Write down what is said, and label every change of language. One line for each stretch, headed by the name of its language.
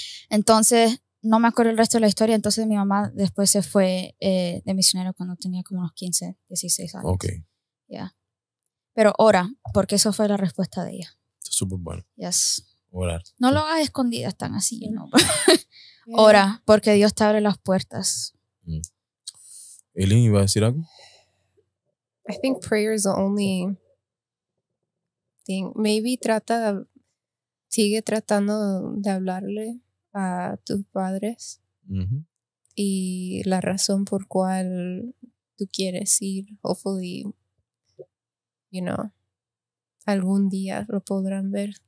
Spanish: Entonces, no me acuerdo el resto de la historia. Entonces, mi mamá después se fue de misionero cuando tenía como unos 15, 16 años.
English: Okay. Yeah.
Spanish: Pero ora, porque eso fue la respuesta de ella. Está súper bueno.
English: Yes.
Spanish: Orar. No lo hagas escondidas tan así, ¿no? Ora, porque Dios te abre las puertas. Eileen, ¿iba a decir algo?
English: I think prayer is the only thing.
Spanish: Maybe sigue tratando de hablarle a tus padres y la razón por cual tú quieres ir. Hopefully, algún día lo podrán ver.